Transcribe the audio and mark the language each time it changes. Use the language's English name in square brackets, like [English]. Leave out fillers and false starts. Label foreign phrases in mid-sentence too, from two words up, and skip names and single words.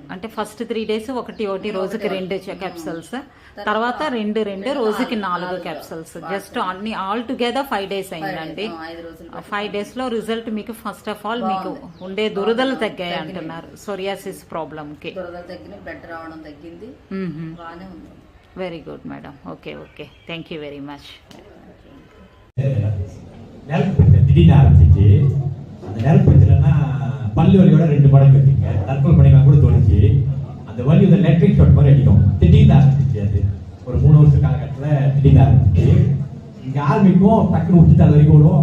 [Telugu] అంటే [English] first 3 days [Telugu] ఒకటి రోజుకి 2 క్యాప్సూల్స్, తర్వాత 2 రోజుకి 4 క్యాప్సూల్స్. జస్ట్ అన్ని [English] all together 5 days [Telugu] అయిందండి. 5 days లో రిజల్ట్ మీకు [English] first of all [Telugu] మీకు ఉండే దురదలు తగ్గాయి అంటున్నారు. [English] psoriasis problem [Telugu] కి దురదలు తగ్గినాయి, బ్లడ్ రావడం తగ్గింది, బాగానే ఉంది. [English] very good madam. okay, thank you very much. [Tamil] திடீர்னு ஆரம்பிச்சிச்சு. அந்த நெருப்பச்சுலன்னா பல்லு வலியோட 2 மடங்கு வச்சுங்க, தற்கொலை பண்ணிக்கலாம் கூட தோணுச்சு. அந்த வலி [English] electric shot [Tamil] மாதிரி அடிக்கும். திடீர்னு ஆரம்பிச்சிச்சு. அது ஒரு 3 வருஷ காலகட்டத்தில் திடீர்னு ஆரம்பிச்சு. இங்கே ஆரம்பிக்கும், டக்குன்னு விட்டுட்டு அது வரைக்கும் விடும்.